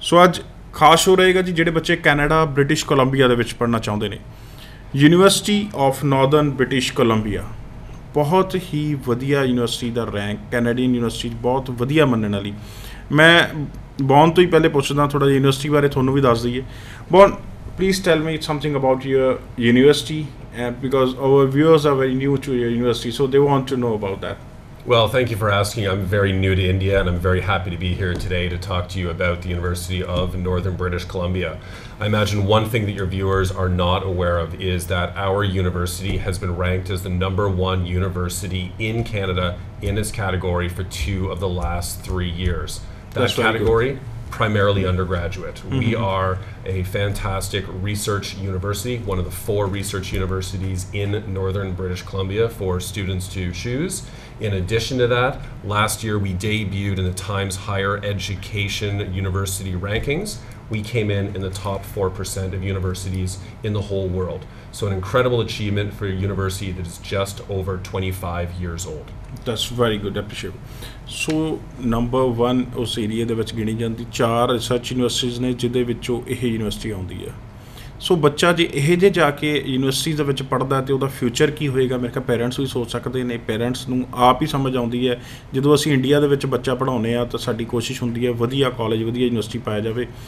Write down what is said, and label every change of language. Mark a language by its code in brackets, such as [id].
[pa] ਸੋ ਅੱਜ ਖਾਸ ਸ਼ੋ ਰਹੇਗਾ ਜੀ ਜਿਹੜੇ ਬੱਚੇ ਕੈਨੇਡਾ ਬ੍ਰਿਟਿਸ਼ ਕੋਲੰਬੀਆ ਦੇ ਵਿੱਚ ਪੜ੍ਹਨਾ ਚਾਹੁੰਦੇ ਨੇ। University of Northern British Columbia ਬਹੁਤ ਹੀ ਵਧੀਆ ਯੂਨੀਵਰਸਿਟੀ ਦਾ ਰੈਂਕ, ਕੈਨੇਡੀਅਨ ਯੂਨੀਵਰਸਿਟੀ ਬਹੁਤ ਵਧੀਆ ਮੰਨਣ ਵਾਲੀ। ਮੈਂ ਬੌਨ ਤੋਂ ਹੀ ਪਹਿਲੇ ਪੁੱਛਦਾ ਥੋੜ੍ਹਾ ਜਿਹਾ ਯੂਨੀਵਰਸਿਟੀ ਬਾਰੇ, ਤੁਹਾਨੂੰ ਵੀ ਦੱਸ ਦਈਏ। [en] Bon, please tell me something about your university, because our viewers are very new to your university, so they want to know about that. Well, thank you for asking. I'm very new to India, and I'm very happy to be here today to talk to you about the University of Northern British Columbia. I imagine one thing that your viewers are not aware of is that our university has been ranked as the #1 university in Canada in its category for 2 of the last 3 years. That category, primarily undergraduate. We are a fantastic research university, one of the 4 research universities in Northern British Columbia for students to choose. In addition to that, last year we debuted in the Times Higher Education University rankings. We came in the top 4% of universities in the whole world. So an incredible achievement for a university that is just over 25 years old. That's very good, appreciate. So number 1 [pa] ਉਸ ਏਰੀਏ ਦੇ ਵਿੱਚ ਗਿਣੀ ਜਾਂਦੀ 4 research universities ਨੇ ਜਿਹਦੇ ਵਿੱਚੋਂ ਇਹ ਯੂਨੀਵਰਸਿਟੀ ਆਉਂਦੀ ਹੈ। ਸੋ ਬੱਚਾ ਜੇ ਇਹ ਜੇ ਜਾ ਕੇ ਯੂਨੀਵਰਸਿਟੀ ਦੇ ਵਿੱਚ ਪੜ੍ਹਦਾ ਅਤੇ ਉਹਦਾ ਫਿਊਚਰ ਕੀ ਹੋਏਗਾ, ਮੇਰੇ ਖਿਆਲ ਪੇਰੈਂਟਸ ਵੀ ਸੋਚ ਸਕਦੇ ਨੇ। ਪੇਰੈਂਟਸ ਨੂੰ ਆਪ ਹੀ ਸਮਝ ਆਉਂਦੀ ਹੈ ਜਦੋਂ ਅਸੀਂ ਇੰਡੀਆ ਦੇ ਵਿੱਚ ਬੱਚਾ ਪੜ੍ਹਾਉਂਦੇ ਹਾਂ ਤਾਂ ਸਾਡੀ ਕੋਸ਼ਿਸ਼ ਹੁੰਦੀ ਹੈ ਵਧੀਆ ਕਾਲਜ, ਵਧੀਆ ਯੂਨੀਵਰਸਿਟੀ ਪਾਇਆ ਜਾਵੇ।